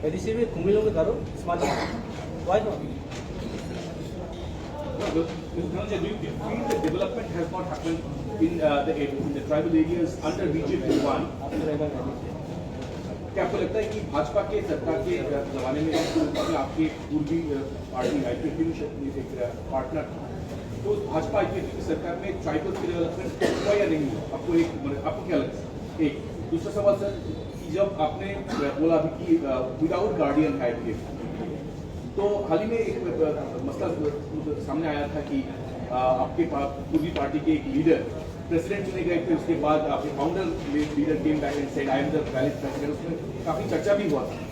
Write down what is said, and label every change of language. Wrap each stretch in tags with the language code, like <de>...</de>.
<hi>ADC में कुमिलों में करो smart city,</hi> <en>Why not? Do you feel the development has not happened in the tribal areas under BJP 1?</en> <hi>आपको रहेगा नहीं। क्या आपको लगता है कि भाजपा के सरकार के जमाने में आपके पूर्वी पार्टी आईपीएफटी में एक पार्टनर था, तो भाजपा आईपीएफटी की सरकार में ट्राइबल के डेवलपमेंट हुआ या नहीं हुआ? आपको क्या लगता है? एक दूसरा सवाल सर, कि जब आपने बोला अभी कि विदाउट गार्डियन है आईपीएफटी, तो हाल ही में एक मसला सामने आया था कि आपके पूर्वी पार्टी के एक लीडर प्रेसिडेंट चुने गए थे, उसके बाद आपके founder leader</hi> <en>came back and said I am the valid president,</en> <hi>उसमें काफी चर्चा भी हुआ था।</hi>